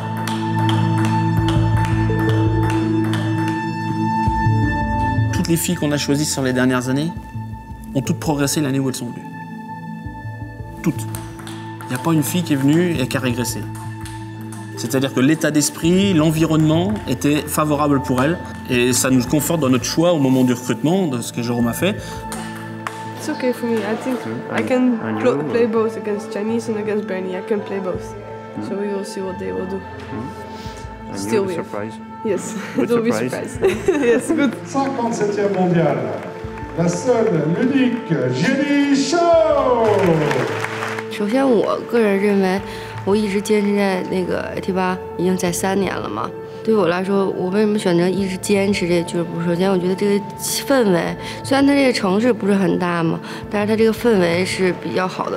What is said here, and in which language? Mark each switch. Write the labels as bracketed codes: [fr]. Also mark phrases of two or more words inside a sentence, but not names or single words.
[fr] Toutes les filles qu'on a choisies sur les dernières années ont toutes progressé l'année où elles sont venues. Toutes. Il n'y a pas une fille qui est venue et qui a régressé. C'est-à-dire que l'état d'esprit, l'environnement était favorable pour elles et ça nous conforte dans notre choix au moment du recrutement, de ce que Jérôme a fait. [en] It's okay for me. I think I can play both against Chinese and against Bernie. I can play both. So we will see what they will do. Still weird. Surprise. Yes, Good don't be surprise. surprised. Yes, good. [fr] 57e mondial, la seule, l'unique Jenny Shaw。 [zh] 首先，我个人认为，我一直坚持在那个 AT8已经在3年了嘛。对于我来说，我为什么选择一直坚持这个俱乐部？首先，我觉得这个氛围，虽然它这个城市不是很大嘛，但是它这个氛围是比较好的。